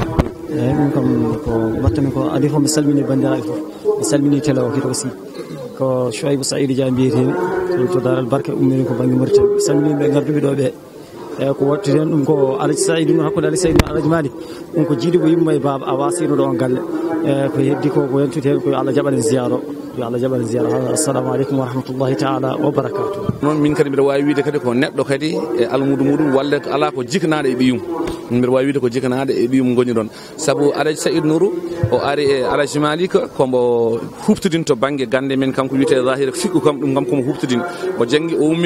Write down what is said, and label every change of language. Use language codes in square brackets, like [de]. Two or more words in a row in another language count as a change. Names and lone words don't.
[ff] eyyi ɗum kam ko wattami ko adi fof mi salmini bandiraɓe fof mi salmini télé o kadi aussi ko Chouaibou Saïdou Dia mbiyetemi to Darel Barka ummini ko banggue Mauritanie mi salmini ɓe garduɓe ɗo ɓe eyyi ko wattete hen ɗum ko Alaji Saïdou Nourou hakkude Alaji Saïdou Alaji Malick ɗum ko jiiɗi ko yumma e baba a wasino ɗo on galle e ko heddi ko yentude hen ko Allah jaɓanen ziyara o yo Allah jaɓanen ziyara [ar] السلام عليكم ورحمة الله تعالى وبركاته [ff] noon min kadi mbiɗa wawi wiide kadi ko neɗɗo kadi e almudu muɗum walla ala ko jikanaɗo e ɓiyum mbiɗa wawi wiide ko jikanaɗo e ɓiyum goni ɗon saabu Alaji Saïdou Nourou o ari e Alaji Malick kombo huftudin to banggue gande men kanko wiyete zahira fiqhu kam ɗum kam komo huftudin o janggi o ummi